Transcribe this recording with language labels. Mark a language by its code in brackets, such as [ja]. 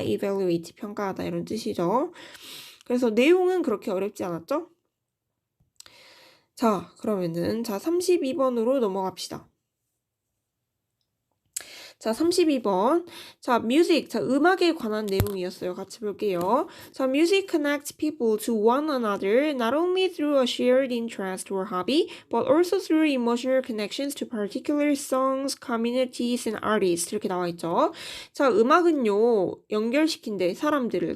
[ko] evaluate 평가하다 이런 뜻이죠. 그래서 내용은 그렇게 어렵지 않았죠? 자, 그러면은 32번으로 넘어갑시다. 자, 32번. 자, music. 자, 음악에 관한 내용이었어요. 같이 볼게요. [en] 자, music connects people to one another not only through a shared interest or hobby, but also through emotional connections to particular songs, communities, and artists. [ko] 이렇게 나와 있죠. 자, 음악은요, 연결시킨대, 사람들을.